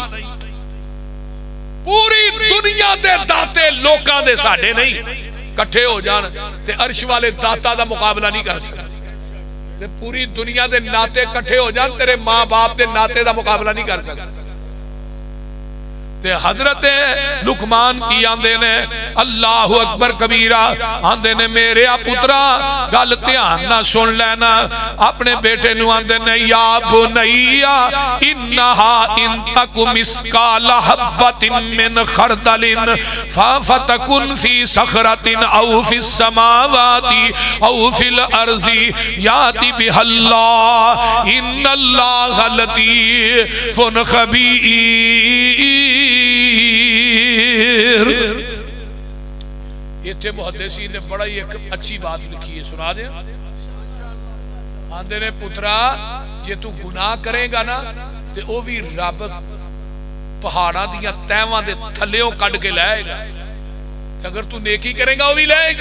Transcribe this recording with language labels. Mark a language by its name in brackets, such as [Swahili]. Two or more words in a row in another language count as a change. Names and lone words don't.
[Punjabi] پوری دنیا دے داتے لوکاں دے ساڈے نہیں، کٹھے ہو جان تے عرش والے داتا دا مقابلہ نہیں کر سکتے. تے پوری دنیا دے ناتے کٹھے ہو جان تیرے ماں باپ دے ناتے دا مقابلہ نہیں کر سکتے. تے حضرت لقمان کی آندے نے [Arabic] اللہ اکبر کبیرا [Punjabi] آندے نے میرے پترا گل دھیان نا سن لینا. اپنے بیٹے نوں آندے نے [Arabic] يا بني إنها إن تك مثقال حبة من خردل فتكن في صخرة أو في السماوات أو في الأرض يأت بها الله إن الله لطيف خبير. [Punjabi] ایتھے محدثین نے بڑا ہی اک اچھی بات لکھی ہے، سنا دے. آندے نے پترا جے تو گناہ کرے گا نا تے او بھی رب پہاڑاں دیاں تہواں دے تھلیوں کڈھ کے لیائے گا، اگر تو نیکی کرے گا او بھی لیائے گا.